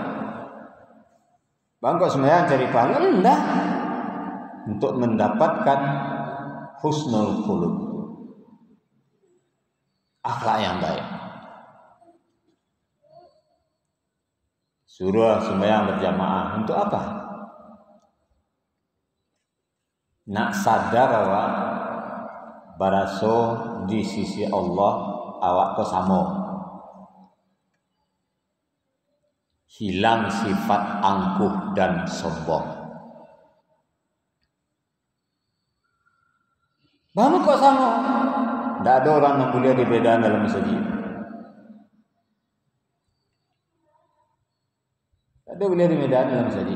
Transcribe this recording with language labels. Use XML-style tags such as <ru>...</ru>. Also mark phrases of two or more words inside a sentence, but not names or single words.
<id>Bangkok sembahyang cari pahala enggak. Untuk mendapatkan husnul khuluq, akhlak yang baik. Suruh sembahyang berjamaah untuk apa?</id> <min>Nak sadar awak baraso di sisi Allah awak kesamo, hilang sifat angkuh dan sombong.</min> <id>Bagaimana kok sama? Tidak ada orang yang boleh dibedakan dalam masjid. Tidak ada boleh dibedakan dalam masjid.</id>